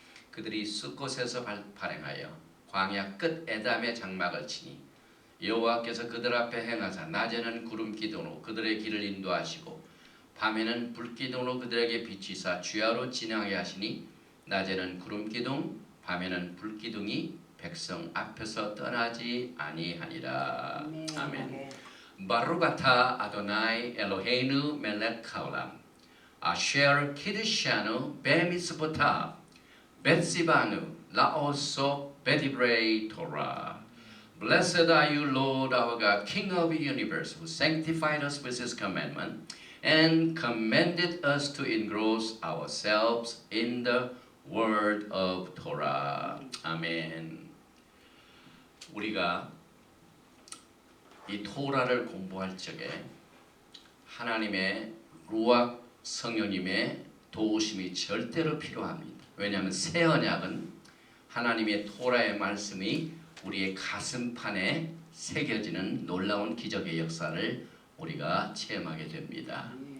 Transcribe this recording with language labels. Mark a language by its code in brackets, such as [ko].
[ko] 그들이 숫곳에서 발행하여 광야 끝 에담의 장막을 치니 여호와께서 그들 앞에 행하사 낮에는 구름 기둥으로 그들의 길을 인도하시고 밤에는 불 기둥으로 그들에게 비치사 주야로 진행하게 하시니 낮에는 구름 기둥 밤에는 불 기둥이 백성 앞에서 떠나지 아니하니라. 아멘. [he] 바루가타 아도나이 엘로헤이누 멜렉 하올람 아쉐르 키드샤누 베미스보타 벳시바누 라오소 베디브레이 토라. [en] Blessed are you, Lord our God, King of the universe, who sanctified us with his commandment and commanded us to engross ourselves in the word of Torah. [ko] 아멘. 우리가 이 토라를 공부할 적에 하나님의 루악 성령님의 도우심이 절대로 필요합니다. 왜냐하면 새 언약은 하나님의 토라의 말씀이 우리의 가슴판에 새겨지는 놀라운 기적의 역사를 우리가 체험하게 됩니다.